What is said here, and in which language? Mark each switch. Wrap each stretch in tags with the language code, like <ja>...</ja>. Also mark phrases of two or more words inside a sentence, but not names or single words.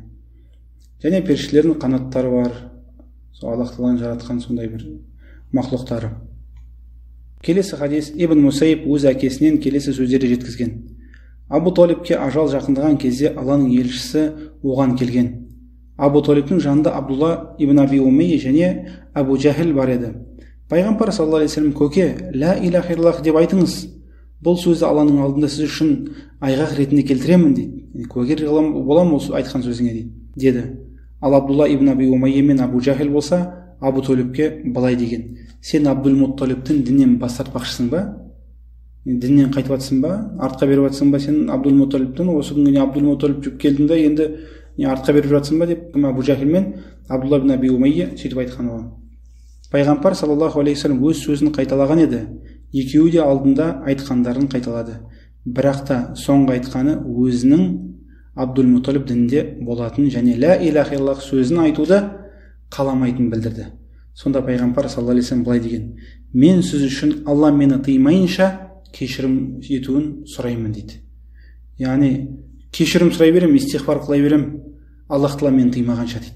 <kk>Және періштелердің қанаттары бар. Аллах тағаланың жаратқан сондай бір мақлұқтары. Келесі хадис, Ибн Мусайб өз әкесінен келесі сөздерді жеткізген: Абу Талибке ажал жақындаған кезде Алланың елшісі оған келген. Абу Талибтің жанында Абдулла ибн Аби Умейя және Абу Джахил бар еді. Пайғамбар</kk> <ar>صلى الله عليه وسلم:</ar> <kk>көке,</kk> <ar>لا إله إلا الله</ar> <kk>деп айтыңыз. Бұл сөзді Алланың алдында сіз үшін айғақ ретінде келтіремін дейді. Куәгер боламын ол айтқан сөзіңе деді. Ал Абдулла ибн Аби Умейя мен Абу Джахил болса, Абу Талибке былай деген: сен Абдул Мутталибтің діннен бас тартпақшысың ба? Діннен қайтып жатсың ба? Артқа беріп жатсың ба сен Абдул Мутталибтің? Осы күнге Абдул Мутталиб жүріп келдің де, енді не артқа беріп жатсың ба деп Абу Жахил мен Абдулла ибн Аби Умайя сөйтіп айтқан оған. Пайғамбар</kk> <ar>صلى الله عليه وسلم</ar> <kk>өз сөзін қайталаған еді. Екеуі де алдында айтқандарын қайталады. Бірақ та соңғы айтқаны өзінің Абдул-Муталиб дінінде болатын және</kk> <ar>لا إله إلا الله</ar> <kk>сөзін айтуды қаламайтынын білдірді. Сонда пайғамбар</kk> <ar>صلى الله عليه وسلم</ar> <kk>былай деген: мен сіз үшін Алла мені тыймайынша кешірім етуін сұраймын дейді. Яғни кешірім сұрай берем, истихфар қылай берем, Аллах тағала мені тыймағанша дейді.</kk>